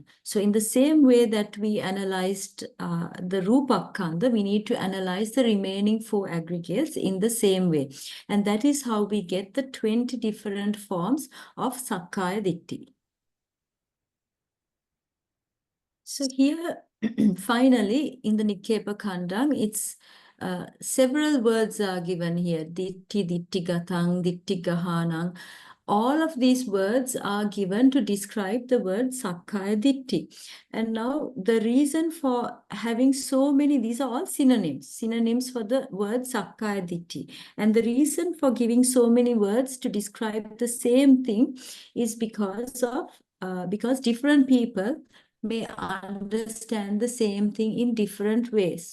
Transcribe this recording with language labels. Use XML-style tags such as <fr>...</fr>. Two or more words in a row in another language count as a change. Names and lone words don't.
<en>So in the same way that we analyzed the Rupa-kanda, we need to analyze the remaining 4 aggregates in the same way. And that is how we get the 20 different forms of</en> <pi>Sakkaya Ditthi.</pi> <en>So here, finally, in the</en> <pi>Nikkepa Khandam,</pi> <en>it's several words are given here.</en> <pi>Ditti, dittigatang, dittigahanang.</pi> <en>All of these words are given to describe the word</en> <pi>Sakkaya Ditti.</pi> <en>And now the reason for having so many, these are all synonyms for the word</en> <pi>Sakkaya Ditti.</pi> <en>And the reason for giving so many words to describe the same thing is because different people may understand the same thing in different ways.</en>